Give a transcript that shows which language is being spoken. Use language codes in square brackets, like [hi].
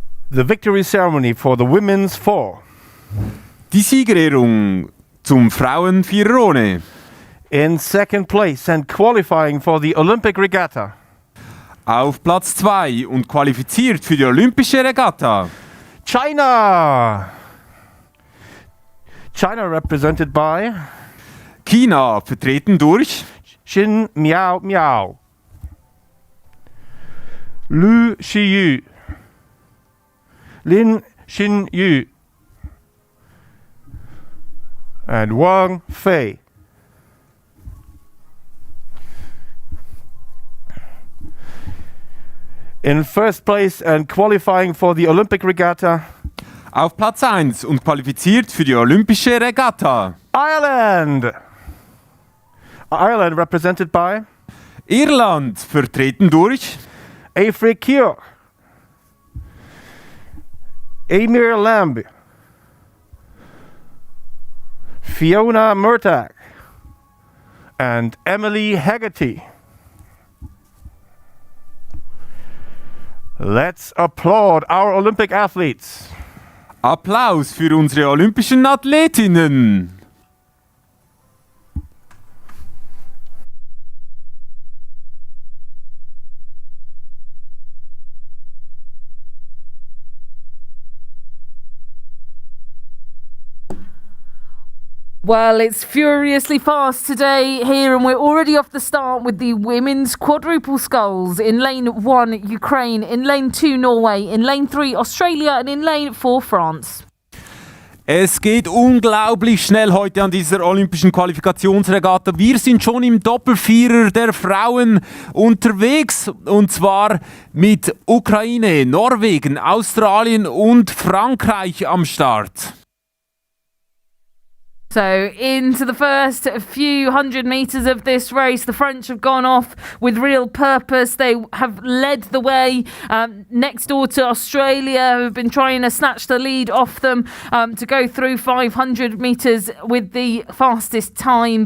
[en] The victory ceremony for the women's 4. [de] Die Siegerehrung zum Frauen-Viererone. [en] In second place and qualifying for the Olympic Regatta. [de] Auf Platz 2 und qualifiziert für die Olympische Regatta. [en] China! China represented by [de] China, vertreten durch [en] Xin Miao Miao, Lu Shiyu, Lin Xinyu, and Wang Fei. In first place and qualifying for the Olympic Regatta, [de] auf Platz 1 und qualifiziert für die Olympische Regatta. [en] Ireland! Ireland represented by [de] Irland, vertreten durch [en] Afrik Kior, Amir Lamb, Fiona Murtagh, and Emily Haggerty. Let's applaud our Olympic athletes. [de] Applaus für unsere olympischen Athletinnen. [en] Well, it's furiously fast today here, and we're already off the start with the women's quadruple sculls. In lane 1, Ukraine. In lane 2, Norway. In lane 3, Australia. And in lane 4, France. [de] Es geht unglaublich schnell heute an dieser olympischen Qualifikationsregatta. Wir sind schon im Doppelvierer der Frauen unterwegs, und zwar mit Ukraine, Norwegen, Australien und Frankreich am Start. [en] So into the first few hundred metres of this race, the French have gone off with real purpose. They have led the way next door to Australia, who have been trying to snatch the lead off them to go through 500 metres with the fastest time.